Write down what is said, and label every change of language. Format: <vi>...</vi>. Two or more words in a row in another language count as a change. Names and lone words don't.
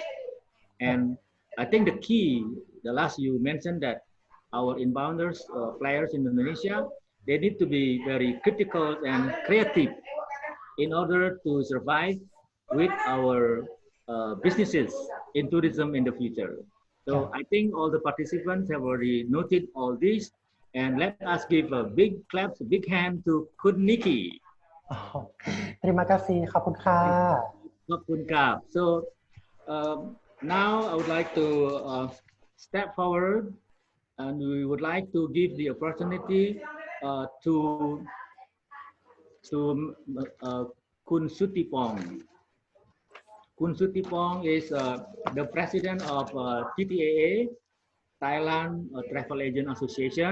<en>And I think the key, the last you mentioned that our inbounders, players in Indonesia, they need to be very critical and creative in order to survive with our businesses in tourism in the future. So I think all the participants have already noted all this, and let us give a big clap, a big hand to Kun Nikki.</en> <id>Terima kasih,</id> <th>ขอบคุณค่ะ ขอบคุณครับ.</th> <en>So now I would like to step forward, and we would like to give the opportunity to Kun Sutipong. Kun Sutipong is the president of TTAA, Thailand Travel Agent Association.</en>